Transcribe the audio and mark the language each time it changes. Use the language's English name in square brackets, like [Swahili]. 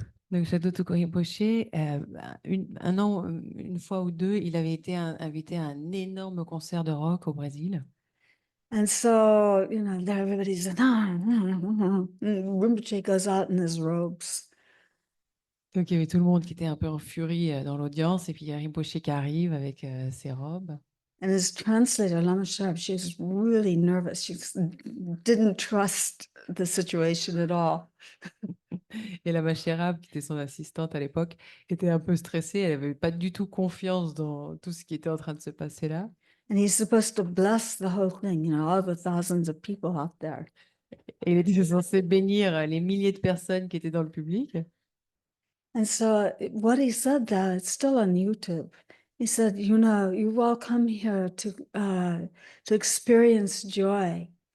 [French] Donc, Château Tuku Rinpoche, un an, une fois ou deux, il avait été invité à un énorme concert de rock au Brésil. [English] And so, there everybody's like, and Rinpoche goes out in his robes. [French] Donc, il y avait tout le monde qui était un peu en furie dans l'audience, et puis il y a Rinpoche qui arrive avec ses robes. [English] And his translator, Lama Sharp, she was really nervous. She didn't trust the situation at all. [French] Et la Machérab, qui était son assistante à l'époque, était un peu stressée. Elle n'avait pas du tout confiance dans tout ce qui était en train de se passer là. [English] And he's supposed to bless the whole thing, all the thousands of people out there. [French] Et il était censé bénir les milliers de personnes qui étaient dans le public. [English] And so what he said there, it's still on YouTube. He said, you all come here to experience joy.